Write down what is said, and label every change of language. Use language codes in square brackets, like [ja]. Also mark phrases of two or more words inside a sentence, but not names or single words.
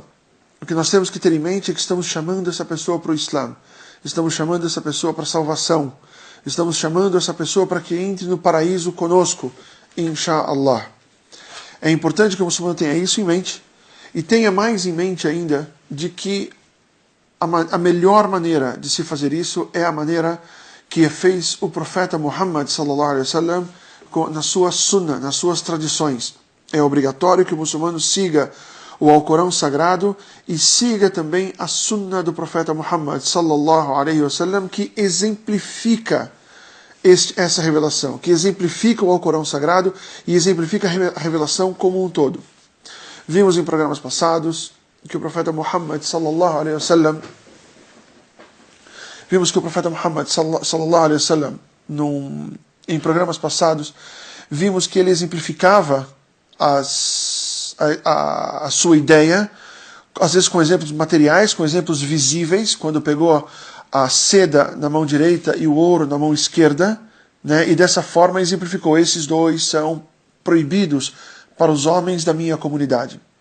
[pt] O que nós temos que ter em mente é que estamos chamando essa pessoa para o Islã, estamos chamando essa pessoa para a salvação, estamos chamando essa pessoa para que entre no paraíso conosco, inshallah. É importante que o muçulmano tenha isso em mente, e tenha mais em mente ainda de que a melhor maneira de se fazer isso é a maneira que fez o profeta Muhammad [ar] صلى الله عليه وسلم [pt] na sua sunnah, nas suas tradições. É obrigatório que o muçulmano siga o Alcorão Sagrado e siga também a sunnah do profeta Muhammad [ar] صلى الله عليه وسلم, [pt] que exemplifica essa revelação, que exemplifica o Alcorão Sagrado e exemplifica a revelação como um todo. Vimos em programas passados que o profeta Muhammad [ar] صلى الله عليه وسلم [pt] em programas passados, vimos que ele exemplificava a sua ideia, às vezes com exemplos materiais, com exemplos visíveis, quando pegou a seda na mão direita e o ouro na mão esquerda, né, e dessa forma exemplificou: esses dois são proibidos para os homens da minha comunidade.